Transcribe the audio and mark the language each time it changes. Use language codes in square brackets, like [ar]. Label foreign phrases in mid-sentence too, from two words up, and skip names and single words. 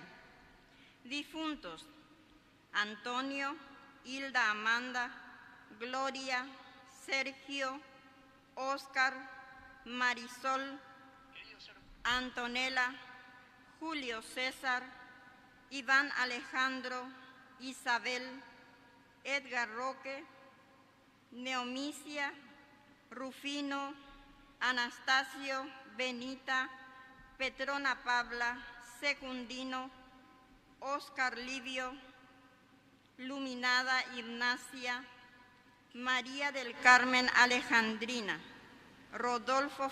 [es] Difuntos: Antonio, Hilda Amanda, Gloria, Sergio, Oscar, Marisol, Antonella, Julio César, Iván Alejandro, Isabel, Edgar Roque, Neomicia, Rufino, Anastasio, Benita, Petrona Pabla, Secundino, Oscar Livio, Luminada Ignacia, María del Carmen Alejandrina, Rodolfo